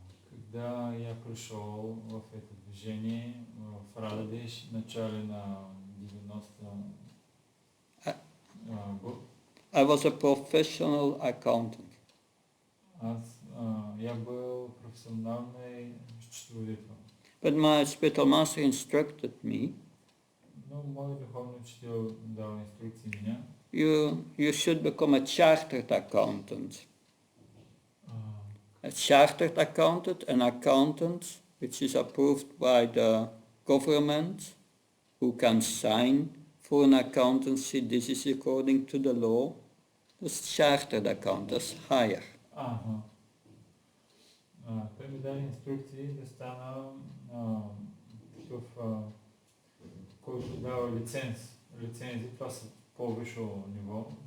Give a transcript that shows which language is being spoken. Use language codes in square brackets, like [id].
[ru] Когда я пришел в это движение в Рададеш в начале на 90 год, [en] I was a professional accountant. [ru] я был профессиональный счетоводителем. [en] But my spiritual master instructed me, [ru] Но мой духовный учитель дал инструкции меня. [en] you should become a chartered accountant. A chartered accountant, an accountant which is approved by the government, who can sign for an accountancy, this is according to the law. That's chartered accountant, that's higher. [bg] Той ми даде инструкции да стана такъв, който дава лицензи, това са по-висше ниво.